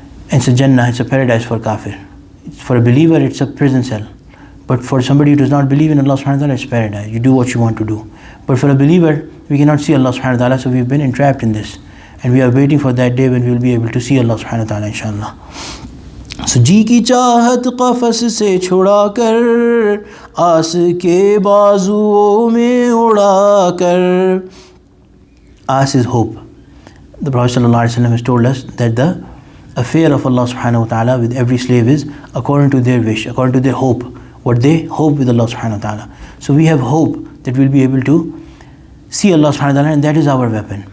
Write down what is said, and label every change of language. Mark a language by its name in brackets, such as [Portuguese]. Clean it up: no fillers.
[English] And it's a Jannah, it's a paradise for kafir. For a believer, it's a prison cell. But for somebody who does not believe in Allah subhanahu wa ta'ala, it's paradise. You do what you want to do. But for a believer, we cannot see Allah subhanahu wa ta'ala, so we've been entrapped in this. And we are waiting for that day when we will be able to see Allah subhanahu wa ta'ala, inshallah. [Urdu] So, जी की चाहत क़फ़स से छुड़ा कर आस के बाजुओं में उड़ा कर. [English] As is hope. The Prophet ﷺ has told us that the affair of Allah subhanahu wa ta'ala with every slave is according to their wish, according to their hope, what they hope with Allah subhanahu wa ta'ala. So we have hope that we'll be able to see Allah subhanahu wa ta'ala, and that is our weapon.